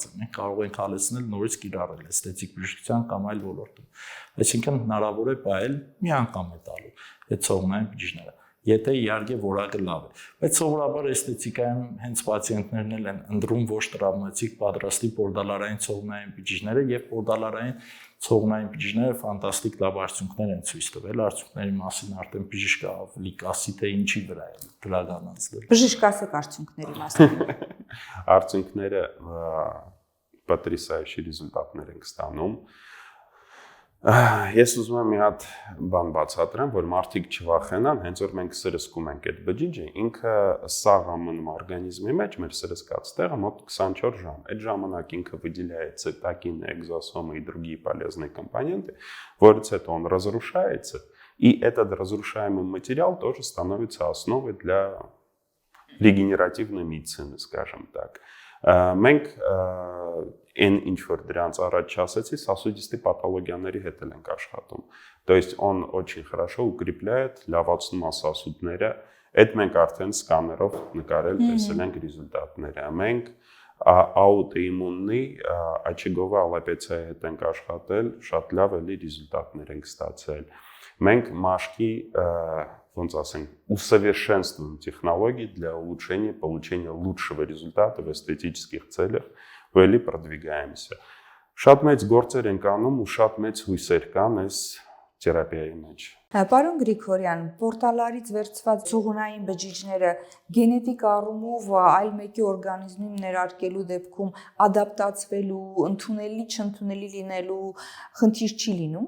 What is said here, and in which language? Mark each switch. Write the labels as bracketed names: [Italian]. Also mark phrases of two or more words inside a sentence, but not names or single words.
[Armenian] են, մենք կարող ենք հալեցնել նորից կիրառել էսթետիկ բժշկության կամ այլ ոլորտում։ Այսինքն հնարավոր է պահել մի անգամ է տալու այդ ցողունային բջիջները, եթե իհարկե որակը լավ է, բայց սովորաբար էսթետիկայում հենց պացիենտներն էլ են ընտրում ոչ տրավմատիկ պատրաստի պորտալարային ցողունային բջիջները եւ պորտալարային ցողունային բջիջները ֆանտաստիկ լավ արդյունքներ են ցույց տվել, արդյունքների մասին արդեն բժիշկը ավելի կասի թե ինչի վրա է գրականացել։ Բժիշկ ասեք արդյունքների մասին։ Արդյունքները [Russian] потрясающие результатներ [Armenian] ենք ստանում։ Ես ուզում եմ մի հատ բան բացատրեմ, որ մարդիկ չվախենան, հենց որ մենք սրսկում ենք այդ բջիջը, ինքը սաղ ամնում օրգանիզմի մեջ, մեր սրսկած տեղը մոտ 24 ժամ։ Այդ ժամանակ ինքը [Russian] выделяет цитокины, экзосомы и другие полезные компоненты, [Armenian] որից հետո [Russian] он разрушается, и этот разрушаемый материал тоже становится основой для регенеративной медицины, скажем так. [Armenian] Մենք այն ինչ որ դրանց առաջ ասացի, [Russian] сосудистые патологияների [Armenian] հետ ենք աշխատում։ [Russian] То есть он очень хорошо укрепляет, [Armenian] լավացնում է սասուդները։ Այդ մենք արդեն սկաներով նկարել տեսել ենք ռեզուլտատները։ Մենք աուտոիմուննի աչեգովա ալոպեցիայի հետ ենք աշխատել, շատ լավ էլի ռեզուլտատներ ենք ստացել։ Մենք մաշկի ոնց ասենք, [Russian] усовершенствуем технологии для улучшения получения лучшего результата в эстетических целях, [Armenian] ու էլի продвигаемся։ Շատ մեծ գործեր ենք անում ու շատ մեծ հույսեր կան այս թերապիայի մեջ։ Պարոն Գրիգորյան, պորտալարից վերցված ցողունային բջիջները գենետիկ առումով այլ մեկի օրգանիզմին ներարկելու դեպքում ադապտացվելու, ընդունելի, չընդունելի լինելու խնդիր չի լինում։